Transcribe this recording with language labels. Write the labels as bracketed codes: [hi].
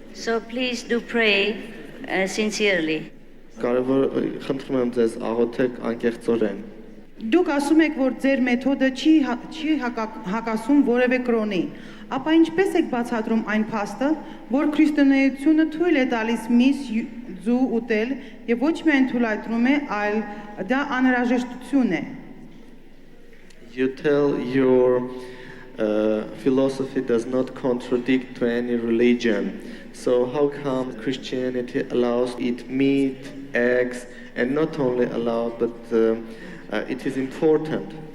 [en] So please do pray sincerely. [hy] Կարևոր խնդրում եմ ձեզ աղոթեք անկեղծորեն։ Դուք ասում եք, որ ձեր մեթոդը չի հակասում որևէ կրոնի, ապա ինչպես եք բացատրում այն փաստը, որ քրիստոնեությունը թույլ է տալիս միս ձու ուտել եւ ոչ միայն թույլատրում է, այլ դա անհրաժեշտություն է։ [en] You tell your philosophy does not contradict to any religion. So how come Christianity allows to eat meat, eggs, and not only allowed, but it is important?